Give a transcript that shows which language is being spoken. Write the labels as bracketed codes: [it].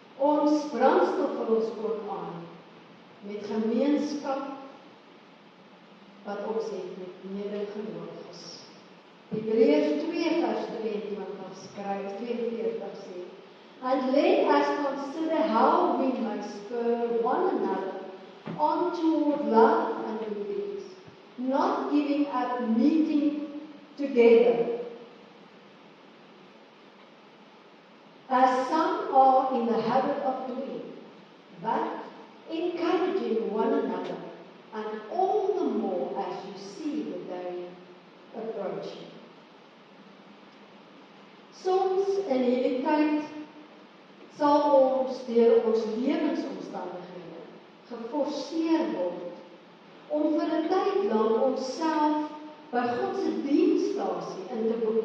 [af] Ons brandstof vir ons ook aan met gemeenskap wat ons het met medegelowiges. Hebreërs 2:23 skryf 42 sê, [en] "And let us consider how we may spur one another on toward love and good deeds, not giving up meeting together, as some are in the habit of doing, but encouraging one another, and all the more as you see the day approaching." [af] Soms in hierdie tyd sal ons deur ons lewensomstandighede geforseer word om vir 'n tyd lank onsself by God se dienstasie in te boek.